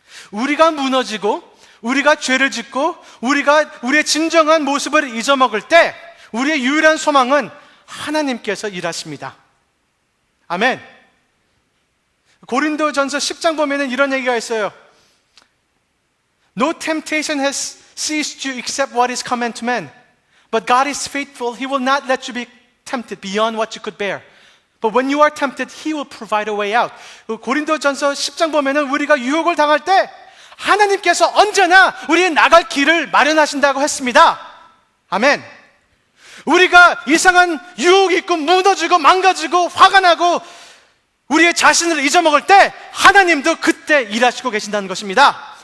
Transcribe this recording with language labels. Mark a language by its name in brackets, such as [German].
[Korean] 우리가 무너지고 우리가 죄를 짓고 우리가 우리의 진정한 모습을 잊어먹을 때 우리의 유일한 소망은 하나님께서 일하십니다. 아멘. 고린도전서 10장 보면은 이런 얘기가 있어요. [English] No temptation has seized you except what is common to man. But God is faithful. He will not let you be tempted beyond what you could bear. But when you are tempted, He will provide a way out. [Korean] 고린도전서 10장 보면은 우리가 유혹을 당할 때 하나님께서 언제나 우리의 나갈 길을 마련하신다고 했습니다. 아멘. 우리가 이상한 유혹이 있고 무너지고 망가지고 화가 나고 우리의 자신을 잊어먹을 때 하나님도 그때 일하시고 계신다는 것입니다.